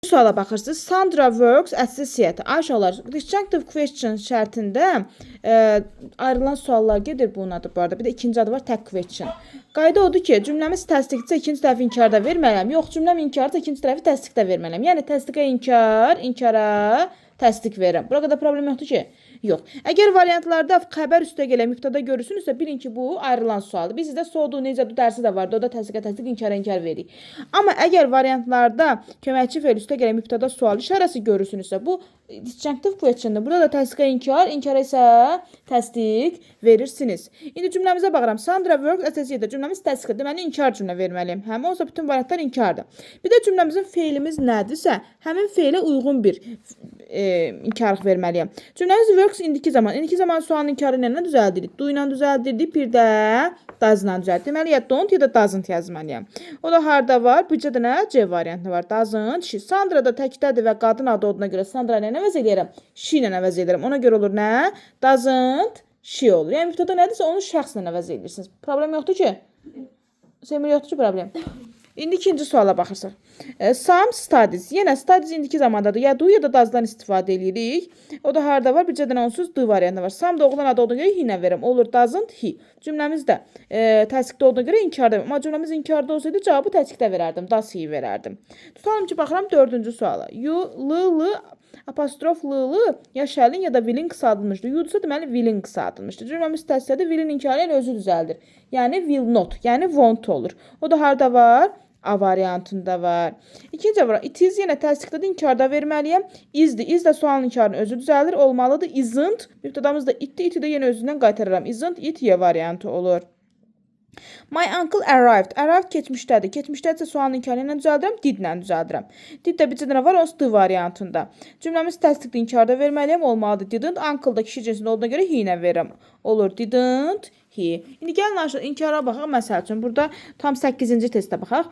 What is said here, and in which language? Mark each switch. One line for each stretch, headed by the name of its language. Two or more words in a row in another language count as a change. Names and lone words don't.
Azerbaijani: Suala baxırsınız.
English: Sandra works at the theater.
Azerbaijani: Ayşələr,
English: disjunctive question
Azerbaijani: şərtində ayrılan suallar gedir bunun adı bu arada. Bir də ikinci adı var
English: tag question.
Azerbaijani: Qayda odur ki, cümləmiz təsdiqdirsə ikinci tərəfi inkarda verməliyəm. Yox, cümləm inkarda ikinci tərəfi təsdiqdə verməliyəm. Yəni təsdiqə inkar, inkara təsdiq verirəm. Bura qədər problem yoxdur ki? Yox. Əgər variantlarda xəbər üstə gələn mübtəda görürsünüzsə, bilin ki, bu ayrılan sualdır. Biz sizdə sodu, necədir dərsi də vardı. O da təsdiqə təsdiq, inkara inkar veririk. Amma əgər variantlarda köməkçi fe'l üstə gələn mübtəda sual işarəsi görürsünüzsə, bu
English: disjunctive question'dır.
Azerbaijani: Burada da təsdiqə inkar, inkara isə təsdiq verirsiniz. İndi cümləmizə baxıram.
English: Sandra works at the theater.
Azerbaijani: Cümləmiz təsdiqdir. Deməli, inkar cümlə verməliyəm. Həmin olsa bütün variantlar inkardır. Bir də cümləmizin fe'limiz nədirsə, həmin fe'lə uyğun bir inkarlıq verməliyəm. Cümləmiz works indiki zaman. İndiki zaman sualın inkarı ilə düzəldirik. Do ilə düzəldirdik, bir də does ilə düzəldirdik. Deməli, ya don't ya da doesn't yazmalıyam. O da harda var? Bircə dənə C variantı var.
English: Doesn't, she.
Azerbaijani: Sandra da təkdədir və qadın adı olduğuna görə Sandra ilə əvəz eləyərəm? She ilə əvəz eləyərəm. Ona görə olur nə?
English: Doesn't, she
Azerbaijani: olur. Yəni, mübtəda nədirsə, onu şəxslə əvəz edirsiniz. Problem yoxdur ki? Semir yoxdur ki, problem. İndi ikinci suala baxırsaq.
English: Some studies.
Azerbaijani: Yenə studies indiki zamandadır. Ya do ya da does'dan istifadə edirik. O da harda var? Bircə dənə onsuz do variantı var. Some da oğlan adı olduğuna görə he ilə verirəm.
English: Olur doesn't, he.
Azerbaijani: Cümləmiz də təsdiqdə olduğuna görə inkarda verirəm. Amma cümləmiz inkarda olsaydı cavabı təsdiqdə verərdim.
English: Does he verərdim.
Azerbaijani: Tutalım ki, baxıram dördüncü suala. You, l, apostrof l, ya shall'in ya da will'in qısaldılmışdır. You'dursa deməli will'in qısaldılmışdır. Cümləmiz təsdiqdədir. Will'in inkarı ilə özü düzəldir.
English: Yəni will not,
Azerbaijani: yəni won't olur. O da harda var? A variantında var. İkinci var.
English: It is
Azerbaijani: yenə təsdiqdədir, inkarda verməliyəm. Is'dir. Is də sualın inkarının özü düzəlir. Olmalıdır. Isn't. Mübtədamız da itdir. Iti də yenə özündən qaytararam.
English: Isn't it
Azerbaijani: Y variantı olur.
English: My uncle arrived. Arrived keçmişdədir.
Azerbaijani: Keçmişdədirsə sualın inkarı ilə düzəldirəm. Did ilə düzəldirəm. Did də bircə dənə var. Onsuz D variantında. Cümləmiz təsdiqdir, inkarda verməliyəm. Olmalıdır. Didn't. Uncle da kişi cinsində olduğuna görə he ilə verirəm.
English: Olur. Didn't he.
Azerbaijani: İndi gəlin aşağı inkara baxaq. Məsəl üçün burada tam 8-ci testə baxaq.